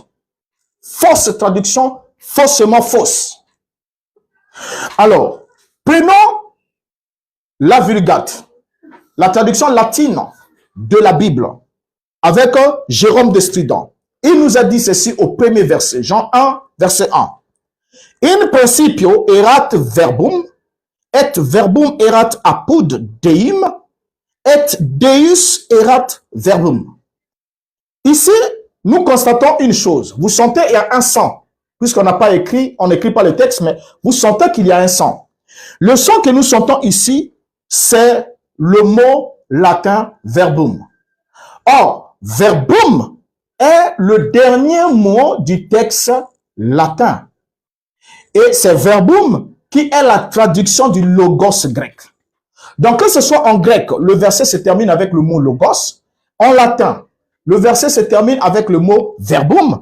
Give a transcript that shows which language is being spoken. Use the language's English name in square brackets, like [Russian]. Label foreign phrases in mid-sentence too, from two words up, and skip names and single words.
[French] Fausse traduction, faussement fausse. Alors, prenons la Vulgate, la traduction latine de la Bible, avec Jérôme de Stridon. Il nous a dit ceci au premier verset, Jean 1, verset 1. [Latin] In principio erat verbum, et verbum erat apud Deum, et Deus erat verbum. [French] Ici, nous constatons une chose. Vous sentez il y a un sang. Puisqu'on n'a pas écrit, on n'écrit pas le texte, mais vous sentez qu'il y a un sang. Le son que nous sentons ici, c'est le mot latin verbum. Or, verbum est le dernier mot du texte latin. Et c'est verbum qui est la traduction du logos grec. Donc, que ce soit en grec, le verset se termine avec le mot logos. En latin, le verset se termine avec le mot verbum.